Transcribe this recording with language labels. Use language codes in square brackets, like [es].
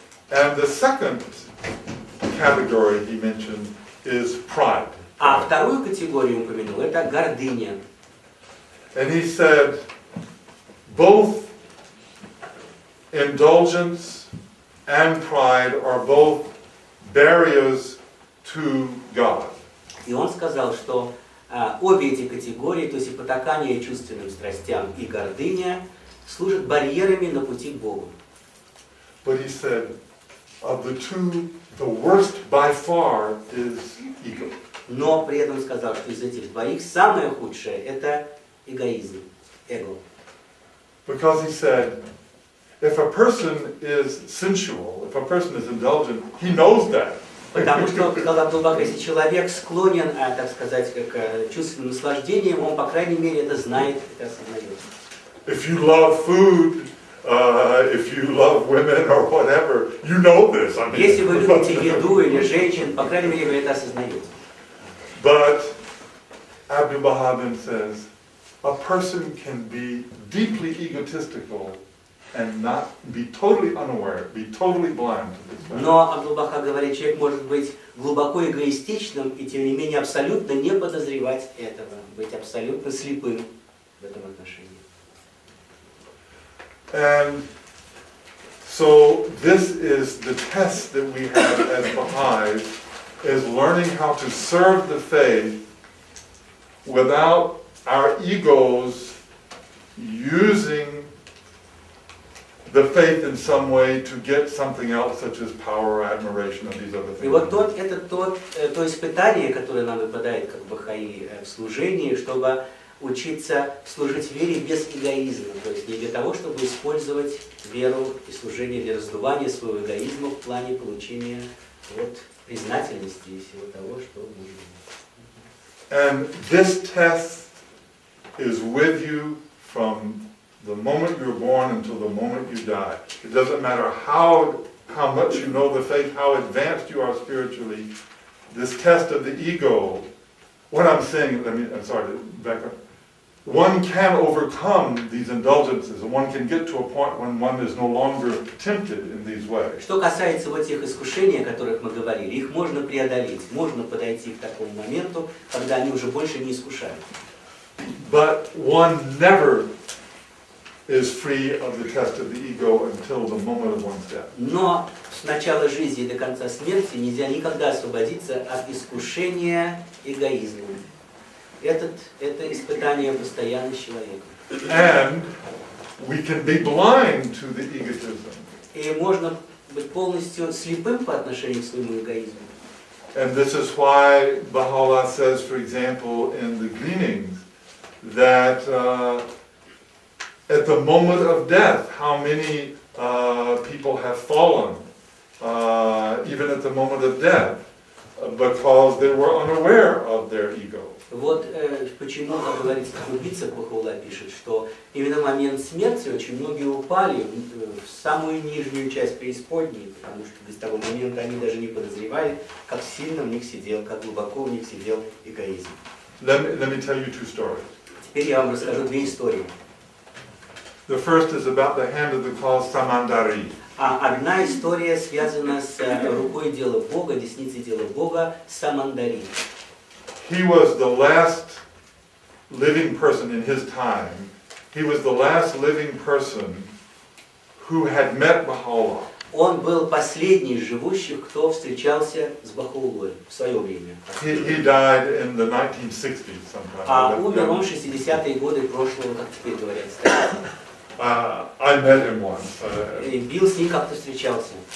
[en] And the second category he mentioned is pride. [ru] А вторую категорию он упомянул – это гордыня. [en] And he said both indulgence and pride are both barriers to God. [ru] И он сказал, что обе эти категории, то есть и потакание чувственным страстям, и гордыня, служат барьерами на пути к Богу. [en] But he said, of the two, the worst by far is ego. [ru] Но при этом сказал, что из этих двоих самое худшее – это эгоизм, эго. [en] Because he said, if a person is sensual, if a person is indulgent, he knows that. [ru] Потому что, сказал Абдул-Бахар, если человек склонен, так сказать, к чувственным наслаждениям, он, по крайней мере, это знает, это осознает. [en] If you love food, if you love women or whatever, you know this. I mean, [ru] Если вы любите еду или женщин, по крайней мере, вы это осознаете. [en] But Abdu'l-Bahá then says, a person can be deeply egotistical and not be totally unaware, be totally blind to this fact. [ru] Но Абдул-Бахар говорит, человек может быть глубоко эгоистичным и, тем не менее, абсолютно не подозревать этого, быть абсолютно слепым в этом отношении. [en] And so this is the test that we have as Baha'is, is learning how to serve the faith without our egos using the faith in some way to get something else, such as power, admiration, and these other [ru] И [en] things. [ru] вот то испытание, которое нам выпадает как бахаи в служении, чтобы учиться служить вере без эгоизма, то есть не для того, чтобы использовать веру и служение для раздувания своего эгоизма в плане получения признательности и всего того, что нужно. [en] And this test is with you from the moment you're born until the moment you die. It doesn't matter how much you know the faith, how advanced you are spiritually. This test of the ego, what I'm saying, I'm sorry to back up. One can overcome these indulgences, and one can get to a point when one is no longer tempted in these ways. [ru] Что касается вот тех искушений, о которых мы говорили, их можно преодолеть, можно подойти к такому моменту, когда они уже больше не искушают. [en] But one never is free of the test of the ego until the moment of one's death. [ru] Но с начала жизни и до конца смерти нельзя никогда освободиться от искушения эгоизмом. Это испытание постоянно с человеком. [en] And we can be blind to the egotism. [ru] И можно быть полностью слепым по отношению к своему эгоизму. [en] And this is why Baha'u'llah says, for example, in the gleanings, that at the moment of death, how many people have fallen, even at the moment of death, because they were unaware of their ego. [ru] Вот почему, как говорится, в убийцах Баха'у'ллах пишет, что именно в момент смерти очень многие упали в самую нижнюю часть преисподней, потому что до того момента они даже не подозревали, как сильно в них сидел, как глубоко в них сидел эгоизм. [en] Let me tell you two stories. [ru] Теперь я вам расскажу две истории. [en] The first is about the hand of the called Samandari. [ru] Одна история связана с рукой дела Бога, десницей дела Бога, Самандари. [en] He was the last living person in his time. He was the last living person who had met Baha'u'llah. [ru] Он был последний из живущих, кто встречался с Бахаулой в свое время. [en] He died in the 1960s sometime. [ru] А умер он в 60-е годы прошлого, как теперь говорят, столетия. [en] I met him once. [ru] И Билл с ним как-то встречался.